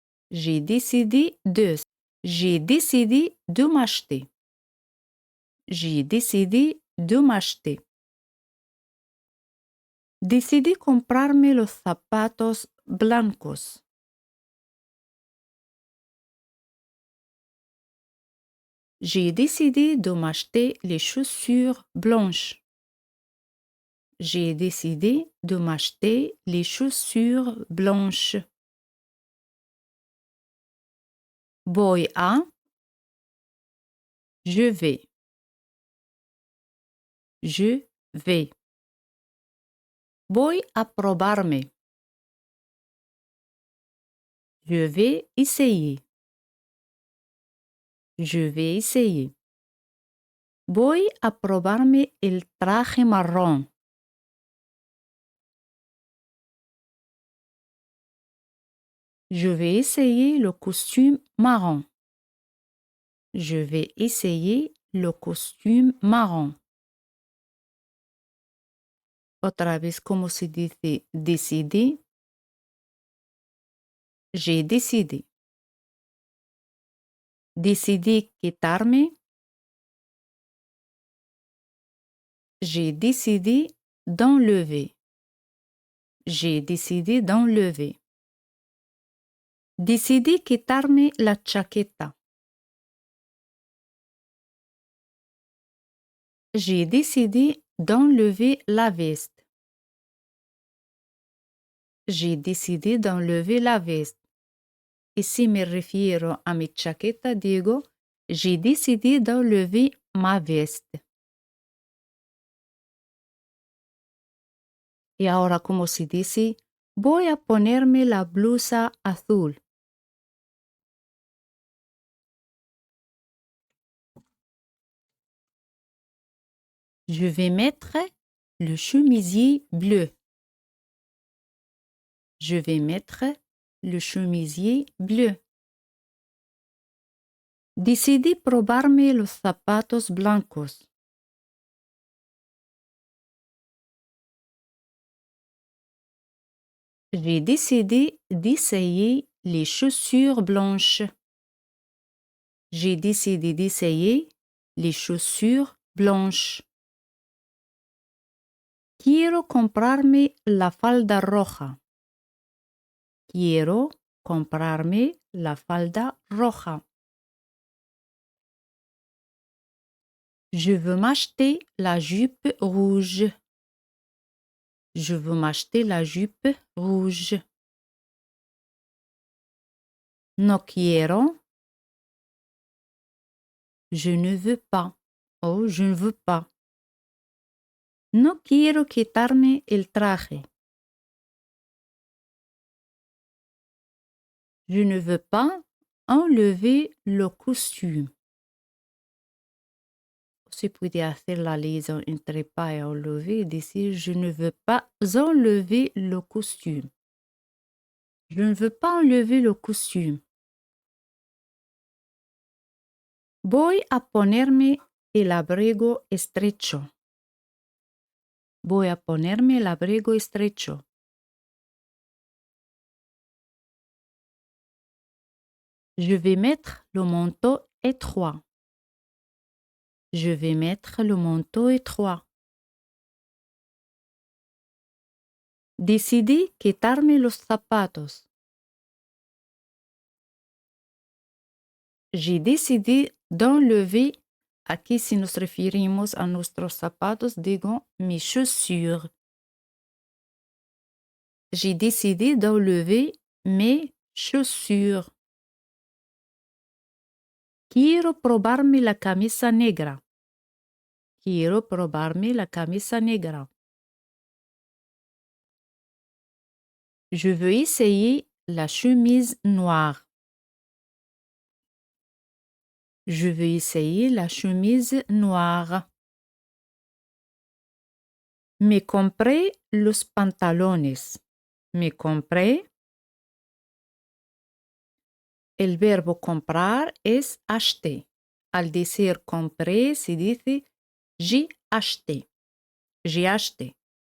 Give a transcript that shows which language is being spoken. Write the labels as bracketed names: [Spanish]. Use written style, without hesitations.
[French] J'ai décidé de. J'ai décidé de m'acheter. J'ai décidé de m'acheter. [Spanish] Decidí comprarme los zapatos blancos. [French] J'ai décidé de m'acheter les chaussures blanches. J'ai décidé de m'acheter les chaussures blanches. [Spanish] Voy a. [French] Je vais. Je vais. [Spanish] Voy a probarme. [French] Je vais essayer. Je vais essayer. [Spanish] Voy a probarme el traje marrón. [French] Je vais essayer le costume marron. Je vais essayer le costume marron. [Spanish] Otra vez, ¿cómo se dice decidí? [French] J'ai décidé. [Spanish] Decidí quitarme. [French] J'ai décidé d'enlever. J'ai décidé d'enlever. [Spanish] Decidí quitarme la chaqueta. [French] J'ai décidé d'enlever la veste. J'ai décidé d'enlever la veste. [Spanish] Y si me refiero a mi chaqueta, digo, [French] j'ai décidé d'enlever ma veste. [Spanish] Y ahora, como se dice, voy a ponerme la blusa azul. [French] Je vais mettre le chemisier bleu. Je vais mettre le chemisier bleu. [Spanish] Decidí probarme los zapatos blancos. [French] J'ai décidé d'essayer les chaussures blanches. J'ai décidé d'essayer les chaussures blanches. [Spanish] Quiero comprarme la falda roja. Quiero comprarme la falda roja. [French] Je veux m'acheter la jupe rouge. Je veux m'acheter la jupe rouge. [Spanish] No quiero. [French] Je ne veux pas. Oh, je ne veux pas. [Spanish] No quiero quitarme el traje. [French] Je ne veux pas enlever le costume. [Spanish] Se puede hacer la [French] liaison entre pas et enlever et [Spanish] decir [French] je ne veux pas enlever le costume. Je ne veux pas enlever le costume. [Spanish] Voy a ponerme el abrigo estrecho. Voy a ponerme el abrigo estrecho. [French] Je vais mettre le manteau étroit. Je vais mettre le manteau étroit. [Spanish] Decidí quitarme los zapatos. [French] J'ai décidé d'enlever. [Spanish] Aquí si nos referimos a nuestros zapatos, digo mis chaussures. [French] J'ai décidé d'enlever mes chaussures. [Spanish] Quiero probarme la camisa negra. Quiero probarme la camisa negra. [French] Je veux essayer la chemise noire. Je veux essayer la chemise noire. [Spanish] Me compré los pantalones. Me compré. El verbo comprar es acheter. Al decir compré se dice [French] j'ai acheté. J'ai acheté.